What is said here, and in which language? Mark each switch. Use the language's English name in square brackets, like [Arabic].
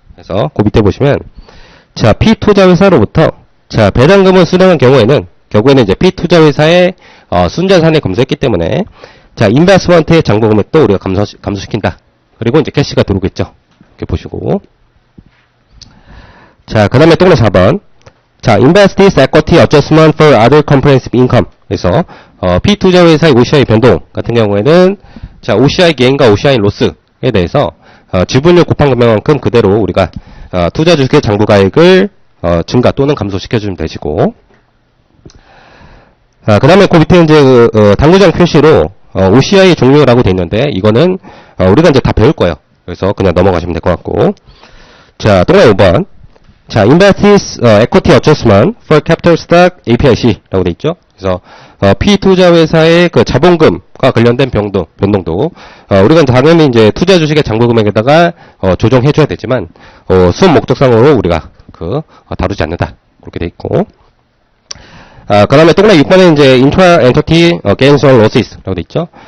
[Korean] 그래서 그 밑에 보시면, 자, P투자회사로부터, 자, 배당금을 수령한 경우에는, 결국에는 이제 P투자회사의, 순자산에 검수했기 때문에, 자, 인베스트먼트의 장부 금액도 우리가 감소시킨다. 그리고 이제 캐시가 들어오겠죠. 이렇게 보시고. 자, 그 다음에 동그라미 4번. [English] 자, invested equity adjustment for other comprehensive income. [Korean] 그래서, P투자회사의 OCI 변동 같은 경우에는, 자, OCI gain과 OCI loss에 대해서, 지분율 곱한 금액만큼 그대로 우리가, 투자 주식의 장부가액을, 증가 또는 감소시켜주면 되시고, 그 다음에 그 밑에 이제, 당구장 표시로, OCI 종류라고 돼 있는데, 이거는, 우리가 이제 다 배울 거예요. 그래서 그냥 넘어가시면 될 것 같고. 자, 동그라미 5번. [English] 자, invested equity adjustment for capital stock APIC [Korean] 라고 돼 있죠. 그래서, P투자회사의 그 자본금과 관련된 변동도, 우리가 당연히 이제 투자 주식의 장부 금액에다가, 조정해줘야 되지만, 수업 목적상으로 우리가 다루지 않는다. 그렇게 돼 있고. 그 다음에 동그라미 6번에 이제 [English] intra entity gains or losses [Korean] 라고 돼 있죠.